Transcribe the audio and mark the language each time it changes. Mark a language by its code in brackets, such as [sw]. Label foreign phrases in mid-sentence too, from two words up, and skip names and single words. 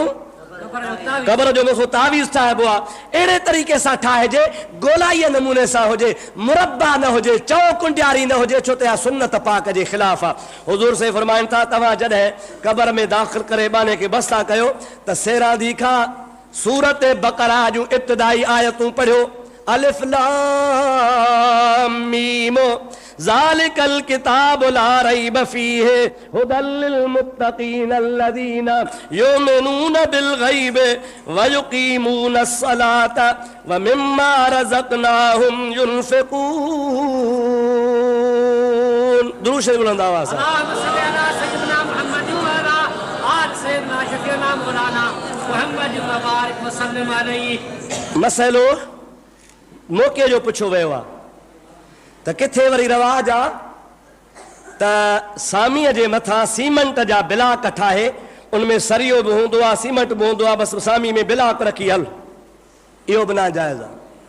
[sd] क़बर जो मुखो तावीज़ ठाहिबो आहे, अहिड़े तरीक़े सां ठाहिजे, गोलाईअ नमूने सां हुजे, मुरब्बा न हुजे, चओ कुंडियारी न हुजे, छो त इहा सुन्नत पाक जे ख़िलाफ़ आहे। हुज़ूर से फरमाइनि था तव्हां जॾहिं क़बर में दाख़िल करे बाने खे बस्ता कयो त सेरादी खां सूरत बक़रा जूं इब्तिदाई आयतूं पढ़ियो, [ar] الم ذلك الكتاب لا ريب فيه هدى للمتقين الذين يؤمنون بالغيب ويقيمون الصلاة ومما رزقناهم ينفقون. [ur] درود شریف بلند آواز سے. [ar] اللهم صل على سيدنا محمد وعلى آل سيدنا شفيعنا مولانا محمد وبارك وسلم عليه. [sd] मसइलो मौक़े जो पुछो वियो आहे त किथे वरी रवाज आहे त सामीअ जे मथां सीमेंट जा ब्लाक ठाहे उनमें सरियो बि हूंदो आहे, सीमेंट बि हूंदो आहे, बसि सामी में ब्लाक रखी हल, इहो बि नाजाइज़ आहे।